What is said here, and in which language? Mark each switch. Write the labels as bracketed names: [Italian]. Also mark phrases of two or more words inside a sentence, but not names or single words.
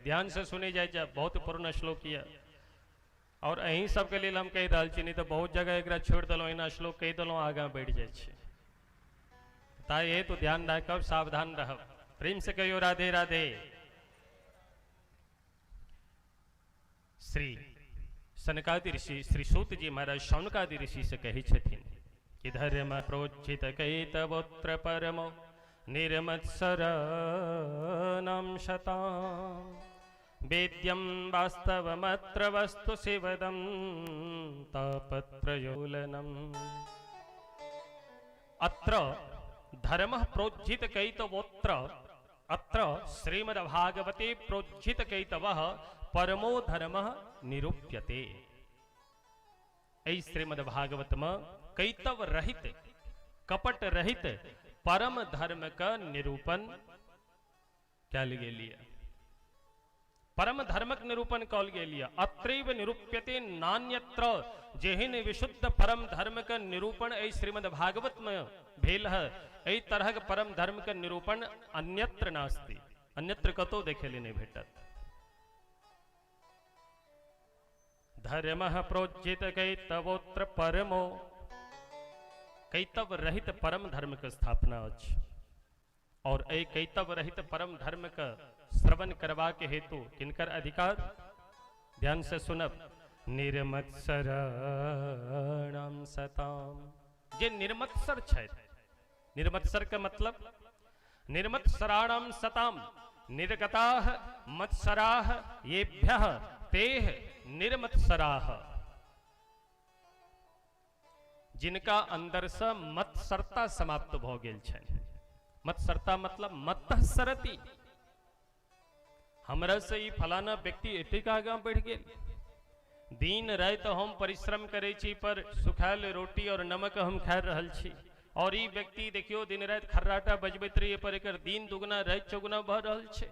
[Maithili] ध्यान से सुने जाए, बहुत पूर्ण श्लोक है और अहीं सबके लिए हम कह रहा छी, नहीं तो बहुत जगह एक छोड़ दिलों, एना श्लोक कह दिलों आगा बढ़ जाए। ताकि तो ध्यान रखब, सावधान रहब। प्रेम से कहियो राधे राधे। श्री सनकादि ऋषि श्री सूत जी महाराज शौनकादि ऋषि से कही छथिन कि [Sanskrit] धर्म प्रोज्झित कैतवोत्र परमो निर्मत्सरनाम शताम वेद्यम वास्तवमत्र वस्तु शिवदम तापत्रयोलनम। अत्र धर्म प्रोज्झित कैतवोत्र अत्र श्रीमद्भागवते प्रोज्झित कैतवः परमो धर्म निरूप्यते। [Maithili] ऐ श्रीमद्भागवत में कैतव रहित कपट रहित परम धर्म का निरूपण क्या लगे लिया, परम धर्मक निरूपण कौल गे लिया। [Sanskrit] अत्रैव निरूप्यते नान्यत्र, [Maithili] जेहिन विशुद्ध परम धर्म का निरूपण ऐ श्रीमद्भागवत में भेल है, ऐ तरह के परम धर्म का निरूपण [Sanskrit] अन्यत्र नास्ति, [Maithili] अन्यत्र कतो देखे नहीं भेटत। [Sanskrit] धर्म प्रोज्झित कैतवोत्र परमो, [Maithili] कैतव रहित परम धर्म का स्थापना अछि और ऐ कैतव रहित परम धर्म का श्रवण करवा के हेतु किनकर अधिकार, ध्यान से सुनब, [Sanskrit] निर्मत्सराणाम सताम। [Maithili] जे निर्मत्सर छै, निर्मत्सर का मतलब [Sanskrit] निर्मत्सराणाम सताम, निर्गताः मत्सराः येभ्यः तेह निर्मत्सराः, [Maithili] जिनका अंदर से मत्सरता समाप्त भ गेल छै। मत्सरता मतलब [Sanskrit] मत्तः सरति, [Maithili] हमरा से ई फलाना व्यक्ति एतेक आगां बढ़ गेल, दिन रात हम परिश्रम करे छी पर सुखायल रोटी और नमक हम खा रहल छी, और ई व्यक्ति देखियो दिन रात खर्राटा बजबैत रहिए पर एकर दिन दुगुना रात चौगुना भ रहल छै।